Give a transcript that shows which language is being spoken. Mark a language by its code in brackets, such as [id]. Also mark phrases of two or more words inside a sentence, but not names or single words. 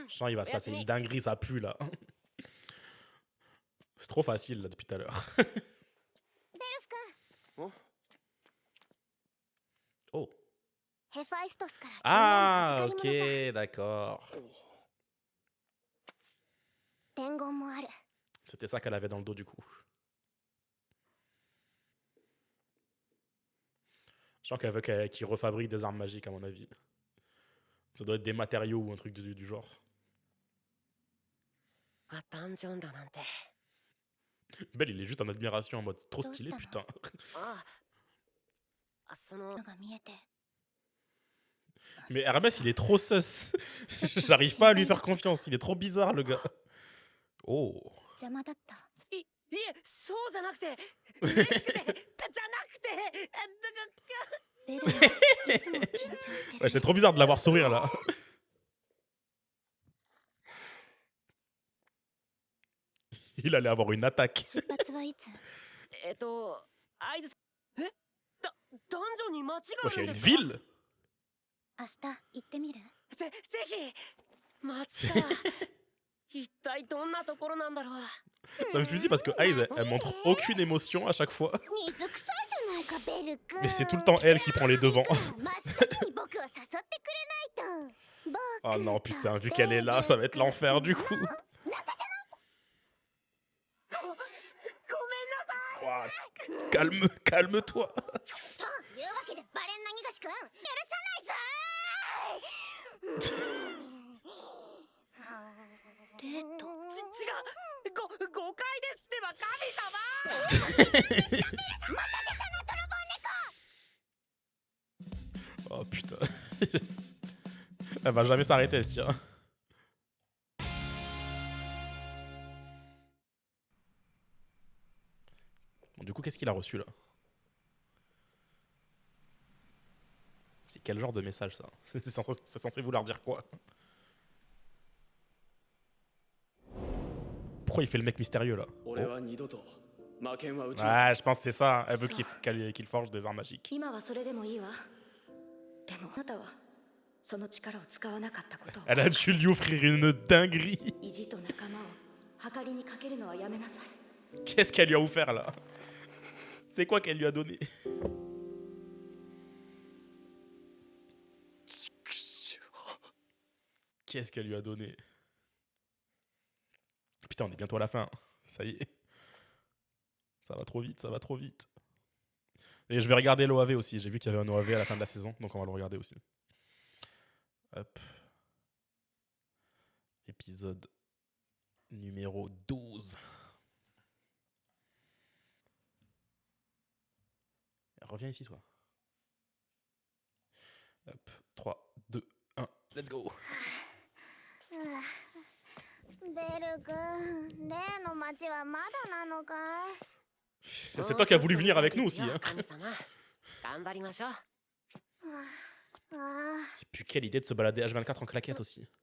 [fr] Je sens qu'il va se passer une dinguerie, ça pue là. C'est trop facile là depuis tout à l'heure. [ja] ベルフ君、 [fr] Oh. [ja] ヘファイストスから [fr] Ah, [ja] 急な預かり物さ。 [fr] ok, d'accord. [ja] 伝言もある。 [fr] C'était ça qu'elle avait dans le dos du coup. Je sens qu'elle veut qu'il refabrique des armes magiques à mon avis. Ça doit être des matériaux ou un truc du genre. [ja] がダンジョンだなんて [fr] Belle, il est juste en admiration en mode trop stylé, putain. [ja] ああそののが見えて。 [fr] Mais Hermès, il est trop sus. J'arrive pas à lui faire confiance. Il est trop bizarre, le gars. Oh. [ja] 邪魔だった。いえそうじゃなくて嬉しくてじゃなくてベルはいつも緊張してる。 [fr] Ouais, c'est trop bizarre de l'avoir sourire là. Il allait avoir une attaque. [ja] 出発はいつ？合図ダンジョンに間違 [fr] Wesh, [ja] い [fr] il y [ja] な [fr] a [ja] い [fr] une [ja] ですか [fr] ville. [ja] 明日行ってみる？ぜひ街から一体どんなところなんだろう [fr] Ça me fusille parce que Aiz, elle montre aucune émotion à chaque fois. [ja] 水臭いじゃないか、ベル君。 [fr] Mais c'est tout le temps elle qui prend les devants. [ja] 真っ先に僕を誘ってくれないと。僕 [fr] Oh non, putain, vu qu'elle est là, ça va être l'enfer du coup. [ja] ごめんなさい [fr] Ouah, calme-toi. [ja] というわけでバレンナギガシ君、許さないぞー。デート。違う誤解ですってば神様 [fr] Oh putain. Elle va jamais s'arrêter, ce tien. Bon, du coup, qu'est-ce qu'il a reçu là? C'est quel genre de message ça? C'est censé vouloir dire quoi? Pourquoi il fait le mec mystérieux là? Oh. Ouais, je pense que c'est ça. Elle veut qu'il forge des armes magiques. [ja] 今はそれでもいいわ。でもあなたはその力を使わなかったことを。 [fr] Elle a dû lui offrir une dinguerie. [ja] 意地と仲間を計りにかけるのはやめなさい。 [fr] Qu'est-ce qu'elle lui a offert là? C'est quoi qu'elle lui a donné? Qu'est-ce qu'elle lui a donné? Putain, on est bientôt à la fin. Ça y est. Ça va trop vite, ça va trop vite. Et je vais regarder l'OAV aussi. J'ai vu qu'il y avait un OAV à la fin de la saison, donc on va le regarder aussi. Hop. Épisode numéro 12. Reviens ici, toi. Hop. 3, 2, 1, [en] let's go. [fr] C'est toi qui as voulu venir avec nous aussi. Hein. Et puis quelle idée de se balader H24 en claquette aussi.